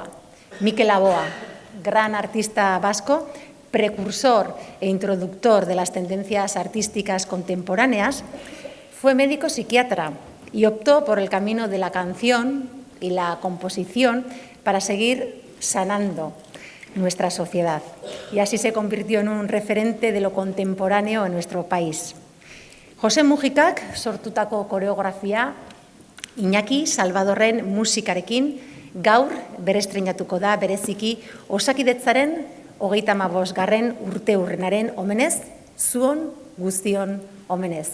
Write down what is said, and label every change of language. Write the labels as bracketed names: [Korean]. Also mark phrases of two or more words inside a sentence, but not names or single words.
[Spanish] Mikel Laboa, gran artista vasco, precursor e introductor de las tendencias artísticas contemporáneas, fue médico psiquiatra y optó por el camino de la canción y la composición para seguir sanando nuestra sociedad. Y así se convirtió en un referente de lo contemporáneo en nuestro país. [Basque] Jose Mujikak sortutako koreografia Iñaki Salvadorren musikarekin gaur berestreinatuko da bereziki Osakidetzaren 35. urteurrenaren omenez, zuon guztion omenez.